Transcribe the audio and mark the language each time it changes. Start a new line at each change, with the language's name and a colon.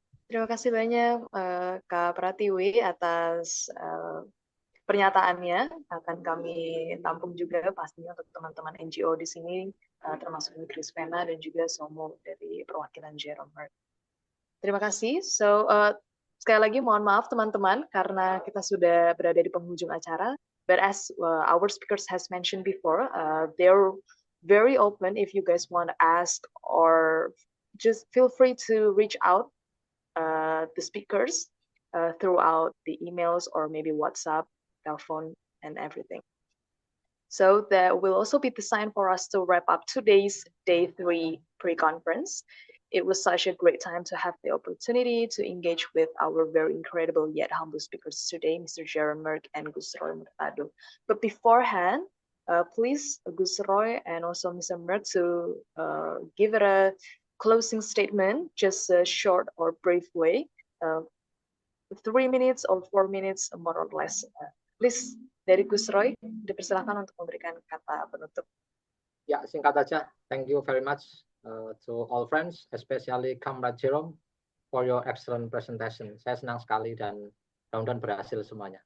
Indonesian: Terima kasih banyak Kak Pratiwi atas pernyataannya. Akan kami tampung juga pastinya untuk teman-teman NGO di sini, termasuk Incrispena dan juga SOMO dari perwakilan Jeroen Merck. Terima kasih. Sekali lagi mohon maaf teman-teman karena kita sudah berada di penghujung acara.
English: But as our speakers has mentioned before, they're very open if you guys want to ask, or just feel free to reach out the speakers throughout the emails or maybe WhatsApp, telephone, and everything. So that will also be the sign for us to wrap up today's Day 3 pre-conference. It was such a great time to have the opportunity to engage with our very incredible yet humble speakers today, Mr. Jeroen Merck and Gus Roy Murtado. But beforehand, Please, Gus Roy and also Mr. Merck to give it a closing statement, just a short or brief way, 3 minutes or 4 minutes, more or less.
Indonesian: Please, dari Gus Roy, dipersilakan untuk memberikan kata penutup. Ya, singkat saja.
English: Thank you very much to all friends, especially Comrade Jerome, for your excellent presentation.
Indonesian: Saya senang sekali dan mudah-mudahan berhasil semuanya.